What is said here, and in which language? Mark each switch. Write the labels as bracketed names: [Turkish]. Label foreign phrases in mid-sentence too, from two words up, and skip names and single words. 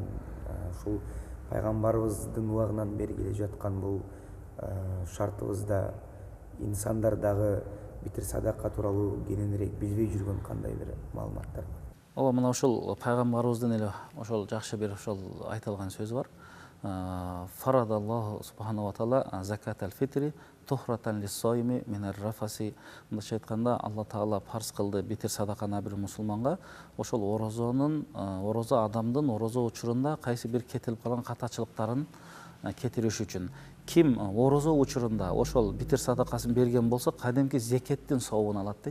[Kyrgyz] Ушул пайгамбарыбыздын убагынан бери келе жаткан бул шартыбызда инсандар дагы битир садака тууралуу кененирээк билбей жүргөн кандай бир маалыматтар бар? Ооба, мына ошол пайгамбарыбыздын эле ошол жакшы бир ошол айтылган сөзү бар. [Arabic] فرض الله سبحانه وتعالى زكاة الفطر طهرة للصائم من الرفث. [Kyrgyz] Мындайча айтканда, Алла Таала парз кылды битир садаканы бир мусулманга ошол орозо адамдын орозо учурунда кайсы бир кетилип калган катачылыктарын кетириш үчүн. Ким орозо учурунда ошол битир садакасын берген болсо, кадимки зекеттин сообун алат дейт.